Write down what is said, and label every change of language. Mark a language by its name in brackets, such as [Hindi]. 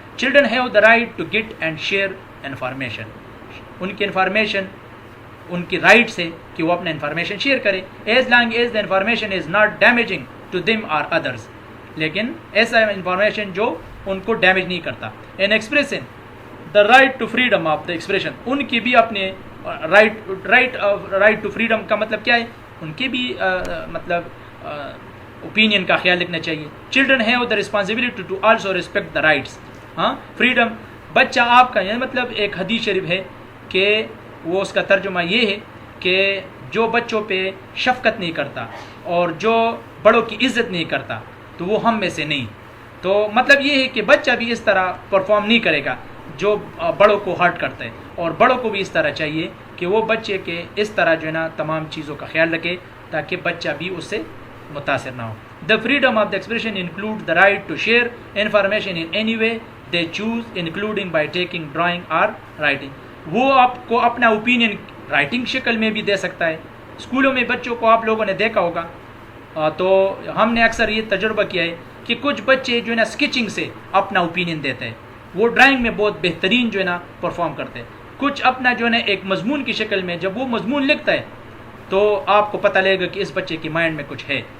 [English] Children have the right to get and share information. [Urdu] ان کی information ان کی rights ہے کہ وہ اپنا انفارمیشن شیئر کرے, [English] as long as the information is not damaging to them [Urdu] اور ادرس, لیکن ایسا انفارمیشن جو ان کو ڈیمیج نہیں کرتا. [English] and expression the right to freedom of the expression, [Urdu] ان کی بھی اپنے رائٹ ٹو فریڈم کا مطلب کیا ہے, ان کی بھی مطلب اوپینین کا خیال رکھنا چاہیے. [English] Children have the responsibility to also respect the rights. [Urdu] ہاں فریڈم بچہ آپ کا یہ مطلب ایک حدیث شریف ہے کہ وہ اس کا ترجمہ یہ ہے کہ جو بچوں پہ شفقت نہیں کرتا اور جو بڑوں کی عزت نہیں کرتا تو وہ ہم میں سے نہیں. تو مطلب یہ ہے کہ بچہ بھی اس طرح پرفارم نہیں کرے گا جو بڑوں کو ہرٹ کرتا ہے, اور بڑوں کو بھی اس طرح چاہیے کہ وہ بچے کے اس طرح جو ہے نا تمام چیزوں کا خیال رکھے تاکہ بچہ بھی اس سے متاثر نہ ہو. [English] The freedom of the expression include the right to share information in any way they choose including by taking drawing اور writing. [Urdu] وہ آپ کو اپنا اوپینین رائٹنگ شکل میں بھی دے سکتا ہے. اسکولوں میں بچوں کو آپ لوگوں نے دیکھا ہوگا, تو ہم نے اکثر یہ تجربہ کیا ہے کہ کچھ بچے جو ہے نا اسکیچنگ سے اپنا اوپینین دیتے ہیں, وہ ڈرائنگ میں بہت بہترین جو ہے نا پرفارم کرتے ہیں. کچھ اپنا جو ہے نا ایک مضمون کی شکل میں جب وہ مضمون لکھتا ہے تو آپ کو پتہ لگے گا کہ اس بچے کی مائنڈ میں کچھ ہے.